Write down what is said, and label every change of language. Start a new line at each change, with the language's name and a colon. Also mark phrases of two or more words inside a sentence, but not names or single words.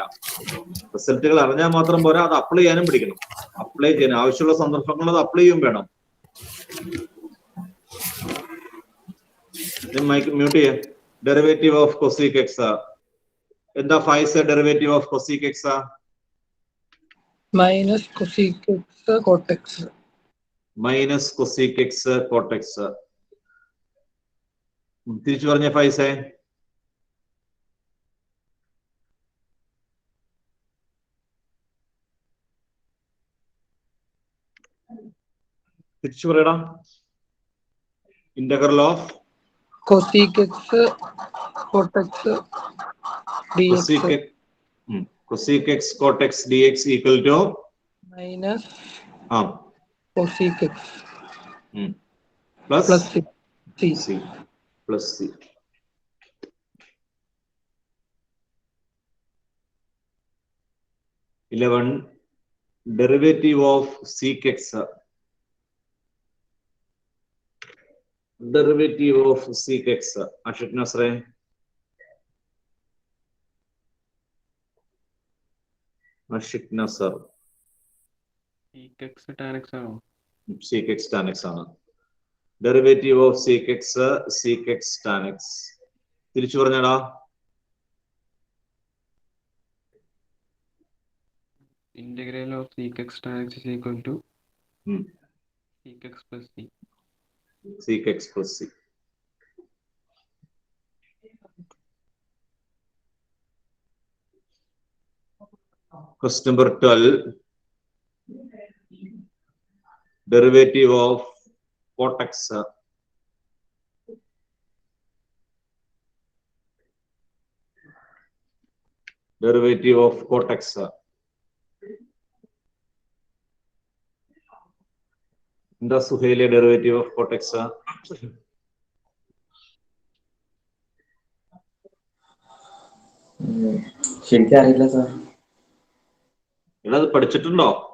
Malayalam: റിസൾട്ടുകൾ അറിഞ്ഞാൽ മാത്രം പോരാ, അത് അപ്ലൈ ചെയ്യാനും പഠിക്കണം. അപ്ലൈ ചെയ്യാൻ ആവശ്യമുള്ള സന്ദർഭങ്ങൾ അത് അപ്ലൈ ചെയ്യും വേണം. മ്യൂട്ട് ചെയ്യാം.
English: derivative of cosec x. എന്താ ഫൈസ് derivative of cosec x? Minus cosec x cot x. മൈനസ് cosec x cot x.
Malayalam: തിരിച്ചു പറഞ്ഞ ഫൈസേ. തിരിച്ചു പറയടാ.
English: integral of Cosec x cot x dx cosec x cot x dx equal to minus cosec x plus c plus c. Derivative of sec x. Derivative of sec x. Ashik Nasre. Ashik Nasr. Sec x tan x ആണോ? Sec x tan x ആണ്. Derivative of sec x tan x.
Malayalam: തിരിച്ചു പറഞ്ഞടാ.
English: Integral of sec x tan x is equal to sec x plus c. Sec x plus c. Question number 12. Derivative of cot x. Derivative of cot x. എന്താ സുഹൈലെ derivative of cot x?
Malayalam: ശരിക്കും അറിയില്ല സാർ. അത് പഠിച്ചിട്ടുണ്ടോ?